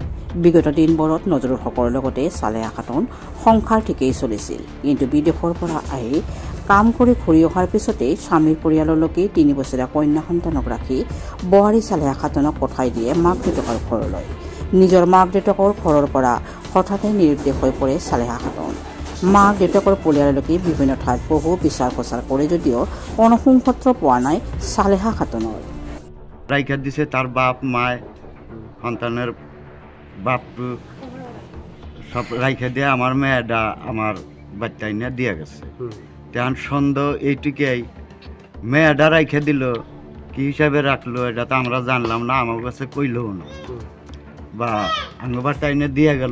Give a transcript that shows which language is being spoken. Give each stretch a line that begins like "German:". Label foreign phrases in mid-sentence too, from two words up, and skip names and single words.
Assamese: বিগত দিনবোৰত নজৰুল হকৰ লগতে সালেহা খাতুন সংসাৰ ঠিকেই চলিছিল, কিন্তু বিদেশৰ পৰা আহি কাম কৰি ঘূৰি অহাৰ পিছতেই স্বামীৰ পৰিয়ালৰ লোকে 3 বছৰীয়া কন্যা সন্তানক ৰাখি বোৱাৰী সালেহা খাতুনক পঠাই দিয়ে মাক দেউতাকৰ ঘৰলৈ। নিজৰ মাক দেউতাকৰ ঘৰৰ পৰা হঠাতে নিৰুদ্দেশ হৈ পৰে সালেহা খাতুন। মাক দেউতাকৰ পৰিয়াললৈকে বিভিন্ন ঠাইত বহু বিচাৰ প্ৰচাৰ কৰে যদিও কোনো সুংপত্ৰ পোৱা নাই সালেহা খাতুনৰ।
Bangla: রাইখা দিছে তার বাপ মায় সন্তানের বাপটু সব রাইখা দিয়ে আমার মেয়েটা আমার বাচ্চাই নিয়ে দিয়ে গেছে। তেমন সন্দেহ এইটুকুই, মেয়েটা রাইখা দিল কি হিসাবে রাখলো এটা তো আমরা জানলাম না, আমার কাছে কইলও না, বা আমার বাচ্চাই নিয়ে দিয়ে গেল।